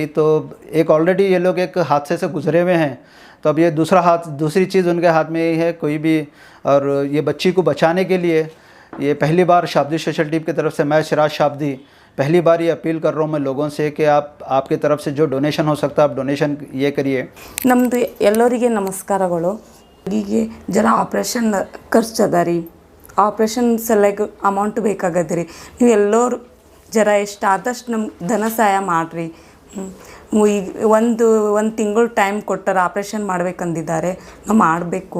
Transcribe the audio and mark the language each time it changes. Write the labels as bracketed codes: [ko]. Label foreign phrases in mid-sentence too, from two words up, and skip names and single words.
[hi] तो एक ऑलरेडी ये लोग एक हादसे से गुजरे हुए हैं, तो अब ये दूसरी चीज़ उनके हाथ में ही है कोई भी। और ये बच्ची को बचाने के लिए ये पहली बार शाब्दी सोशल टीम की तरफ से, मैं सिराज शाब्दी पहली बार ये अपील कर रहा हूँ मैं लोगों से कि आपकी तरफ से जो डोनेशन हो सकता है आप डोनेशन ये करिए। [kn] ನಮ್ಮದು ಎಲ್ಲರಿಗೆ ನಮಸ್ಕಾರಗಳು। ಹೀಗೆ ಜರ ಆಪ್ರೇಷನ್ ಖರ್ಚದ ರೀ, ಆಪ್ರೇಷನ್ ಸಲುವಾಗಿ ಅಮೌಂಟ್ ಬೇಕಾಗತ್ತೆ ರೀ। ನೀವು ಎಲ್ಲರೂ ಜರ ಎಷ್ಟಾದಷ್ಟು ನಮ್ಮ ಧನ ಸಹಾಯ ಮಾಡಿರಿ। ಈಗ ಒಂದು ತಿಂಗಳು ಟೈಮ್ ಕೊಟ್ಟರೆ ಆಪ್ರೇಷನ್ ಮಾಡ್ಬೇಕಂದಿದ್ದಾರೆ, ನಾವು ಮಾಡಬೇಕು।